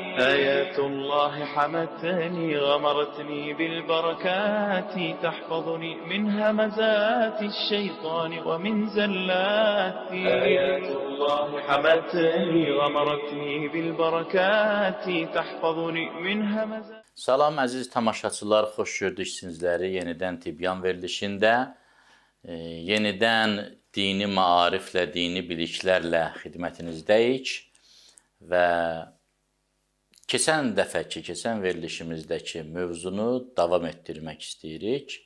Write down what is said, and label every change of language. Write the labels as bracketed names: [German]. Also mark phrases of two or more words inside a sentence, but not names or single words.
[Arabic] آيات الله حمتني، غمرتني بالبركات، تحفظني من همزات الشيطان ومن زلات. آيات الله حمتني، غمرتني بالبركات، تحفظني من همزات. [Azerbaijani] Salam əziz tamaşaçılar, xoş gördük sizləri yenidən Tibyan verilişində. Yenidən dini maariflə, dini biliklərlə xidmətinizdəyik və keçən verilişimizdəki mövzunu davam etdirmək istəyirik.